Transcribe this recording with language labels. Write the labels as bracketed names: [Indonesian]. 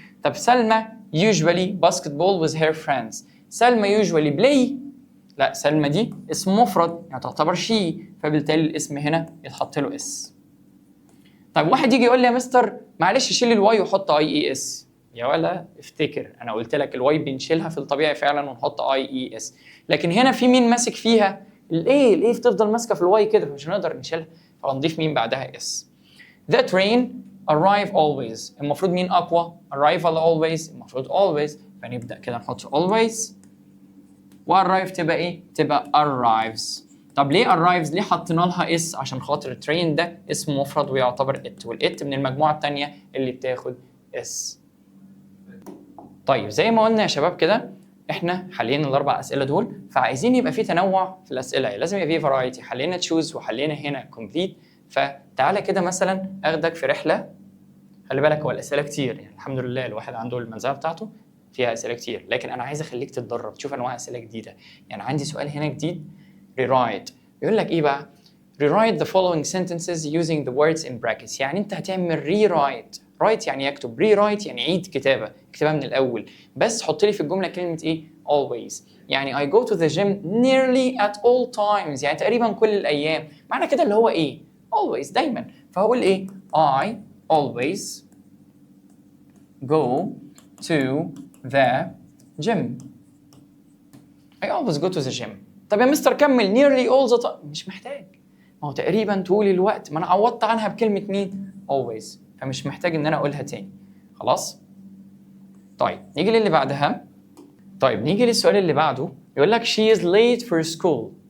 [English] طب سلمى usually basketball with her friends. سلمى usually play. [Arabic] لا، سلمى دي اسم مفرد يعني تعتبر شي، فبالتالي الاسم هنا يتحط له اس. طيب واحد يجي يقول لي يا مستر معلش شيل الواي وحط اي اي اس. يا ولا افتكر انا قلت لك الواي بنشيلها في الطبيعي فعلا ونحط اي اي اس، لكن هنا في مين ماسك فيها؟ الايه بتفضل ماسكه في الواي كده فمش هنقدر نشيلها، فهنضيف مين بعدها اس. [English] The train arrive always. [Arabic] المفروض مين اقوى؟ arrival always، المفروض always، فنبدا كده نحط always و arrive تبقى ايه؟ تبقى arrives. طب ليه arrives؟ ليه حطينا لها اس؟ عشان خاطر الترين ده اسم مفرد ويعتبر it، والit من المجموعه الثانيه اللي بتاخد اس. طيب زي ما قلنا يا شباب كده احنا حلينا الاربع اسئله دول، فعايزين يبقى في تنوع في الاسئله، لازم يبقى في فرايتي. حلينا تشوز وحلينا هنا كومبليت، فتعالى كده مثلا اخدك في رحله. خلي بالك هو الاسئله كتير يعني، الحمد لله الواحد عنده المنزله بتاعته فيها اسئله كتير، لكن انا عايز اخليك تتدرب تشوف انواع اسئله جديده. يعني عندي سؤال هنا جديد rewrite، بيقول لك ايه بقى؟ [English] rewrite the following sentences using the words in brackets. [Arabic] يعني انت هتعمل rewrite، write يعني يكتب، rewrite يعني عيد كتابه، اكتبها من الاول، بس حط لي في الجمله كلمه ايه؟ always. [English] يعني I go to the gym nearly at all times، [Arabic] يعني تقريبا كل الايام. معنى كده اللي هو ايه؟ always دايما. [English] فهقول ايه؟ I always go to the gym. I always go to the gym. [Arabic] طب يا مستر كمل nearly all the time. مش محتاج، ما هو تقريبا طول الوقت، ما انا عوضت عنها بكلمه مين؟ always، فمش محتاج ان انا اقولها تاني. خلاص؟ طيب نيجي للي بعدها. طيب نيجي للسؤال اللي بعده، يقول لك [English] she is late for school.